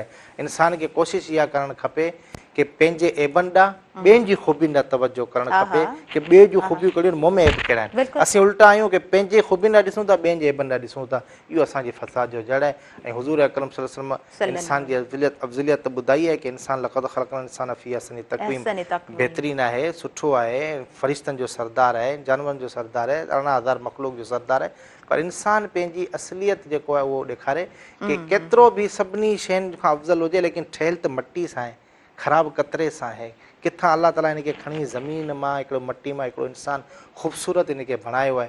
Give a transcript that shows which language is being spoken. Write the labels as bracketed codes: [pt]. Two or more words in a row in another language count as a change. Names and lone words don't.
[sd] इंसान खे कोशिशि इहा करणु खपे कि पंहिंजे एबनि ॾांहुं ॿियनि जी ख़ूबियुनि ॾांहुं तवजो करणु खपे कि ॿिए जूं ख़ूबियूं कहिड़ियूं आहिनि, मुंहं में ऐब कहिड़ा आहिनि। असीं उल्टा आहियूं कि पंहिंजे ख़ूबियुनि ॾांहुं ॾिसूं था, ॿियनि जे एबनि ॾांहुं ॾिसूं था, इहो असांजी फ़साद जो जड़ आहे। ऐं हुज़ूर अकरम [ar] صلى الله عليه وسلم [sd] इंसान जी अफ़ज़लियत ॿुधाई आहे कि इंसान [ar] لقد خلقنا الإنسان في أحسن تقويم, [sd] बहितरीनु आहे, सुठो आहे, फ़रिश्तनि जो सरदार आहे, जानवरनि जो सरदार आहे, 18,000 मख़लूक जो सरदार आहे। पर इंसान पंहिंजी असलियत जेको आहे उहो ॾेखारे कि केतिरो बि सभिनी शयुनि खां अफ़ज़ल हुजे, लेकिन ठहियलु त मटी सां आहे, ख़राबु कतरे सां आहे। किथां अल्लाह ताला हिनखे खणी ज़मीन मां, हिकिड़ो मटी मां हिकिड़ो इंसानु ख़ूबसूरत हिनखे बणायो आहे।